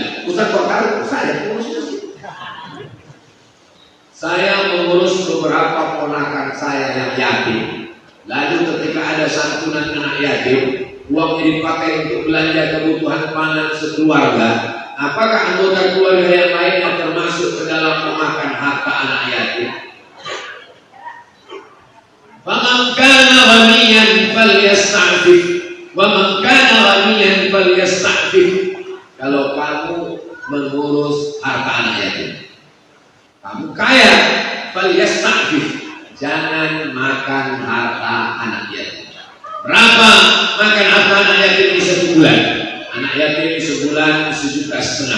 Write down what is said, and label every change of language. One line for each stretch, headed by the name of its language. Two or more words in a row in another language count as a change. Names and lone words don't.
Indonesian: Ustaz Bakar, saya pengurus masjid. Saya mengurus beberapa ponakan saya yang yatim. Lalu ketika ada santunan anak yatim, uangnya dipakai untuk belanja kebutuhan pangan sekeluarga. Apakah anggota keluarga yang lainnya termasuk ke dalam memakan harta anak yatim?
Arabic: فمن كان غنيا فليستعفف، ومن كان غنيا فليستعفف.
Indonesian: Kalau kamu mengurus harta anak yatim, kamu kaya, falyasta'fif, jangan makan harta anak yatim. Berapa makan harta anak yatim di 1 bulan? Anak yatim sebulan 1,5 juta.